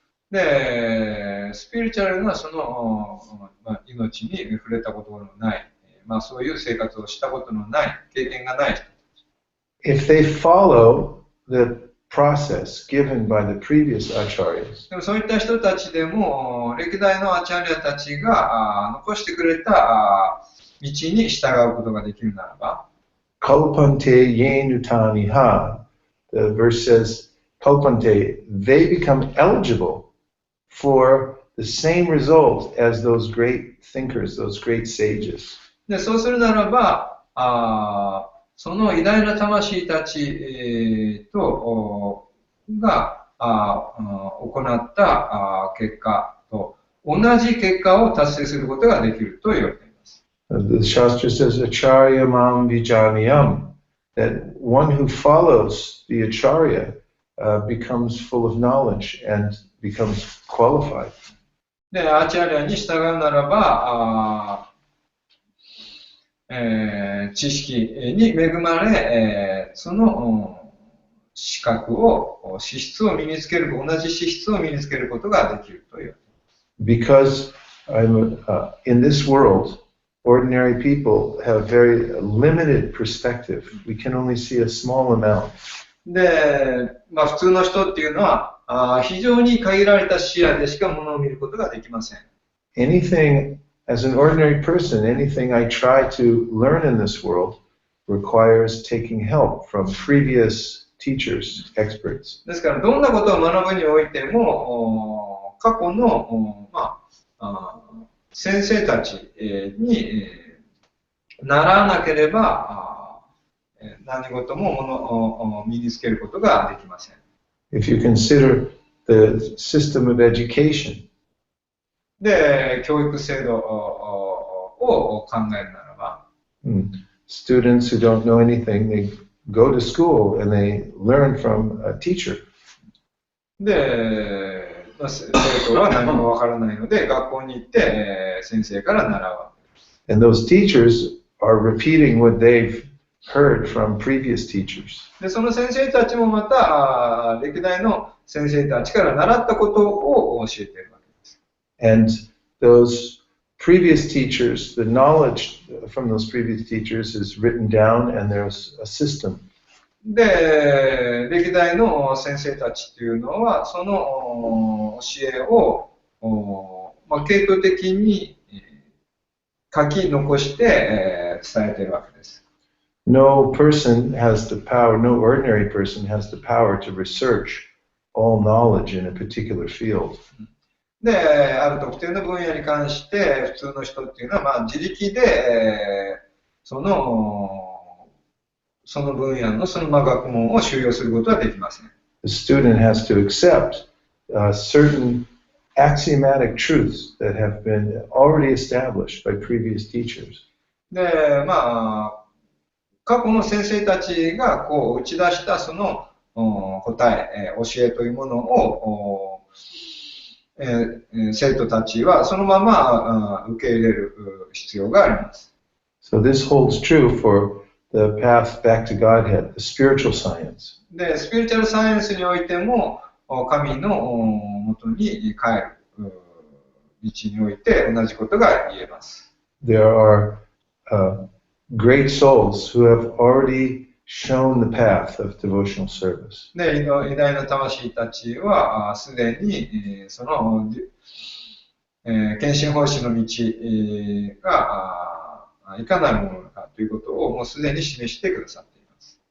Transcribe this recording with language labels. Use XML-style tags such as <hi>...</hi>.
<ja>で、スピリチュアルなその、命に触れたことのない、そういう生活をしたことのない、経験がない人。</ja> <en>If they follow the process given by the previous acharyas,</en> <ja>でもそういった人たちでも、歴代のアチャリアたちが残してくれた道に従うことができるならば、</ja> <sa>kalpante yenutani ha,</sa> <en>the verse says, kalpante, they become eligible for the same result as those great thinkers, those great sages.</en> <ja>でそうするならば、その偉大な魂たち、が行った結果と同じ結果を達成することができると言われています。</ja> <en>The Shastra says,</en> <sa>acharya mam vijaniyam,</sa> <en>that one who follows the acharya becomes full of knowledge and becomes qualified.</en> <ja>で、アーチャリアに従うならば、知識に恵まれ、その資格を、資質を身につける、同じ資質を身につけることができるという。</ja> <en>Because in this world, ordinary people have very limited perspective. We can only see a small amount.</en> <ja>で、普通の人っていうのは、非常に限られた視野でしかものを見ることができません。</ja> <en>Anything, as an ordinary person, anything I try to learn in this world requires taking help from previous teachers, experts.</en> <ja>ですから、どんなことを学ぶにおいても、過去の、先生たちに習わなければ、何事も身につけることができません。</ja> <en>If you consider the system of education,</en> <ja>で、教育制度を考えるならば、</ja> <en>students who don't know anything, they go to school and they learn from a teacher.</en> <ja>で、生徒は何もわからないので、学校に行って、先生から習うわけです。</ja> <en>And those teachers are repeating what they've heard from previous teachers.</en> <ja>で、その先生たちもまた、歴代の先生たちから習ったことを教えているわけです。</ja> <en>And those previous teachers, the knowledge from those previous teachers is written down and there's a system.</en> <ja>で、歴代の先生たちというのは、その教えを、系統的に書き残して、伝えているわけです。</ja> <en>No person has the power, no ordinary person has the power to research all knowledge in a particular field.</en> <ja>で、ある特定の分野に関して、普通の人っていうのは、自力で、その分野のその学問を修養することはできません。</ja> <en>The student has to accept certain axiomatic truths that have been already established by previous teachers.</en> <ja>で、過去の先生たちがこう打ち出したその答え、教えというものを生徒たちはそのまま受け入れる必要があります。</ja> <en>So this holds true for the path back to Godhead, the spiritual science.</en> <ja>で、スピリチュアルサイエンスにおいても神の元に帰る道において同じことが言えます。</ja> <en>There are great souls who have already shown the path of devotional service.</en> <ja>で、偉大な魂たちはすでにその、献身奉仕の道がいかなるものかということをもうすでに示してくださっています。</ja>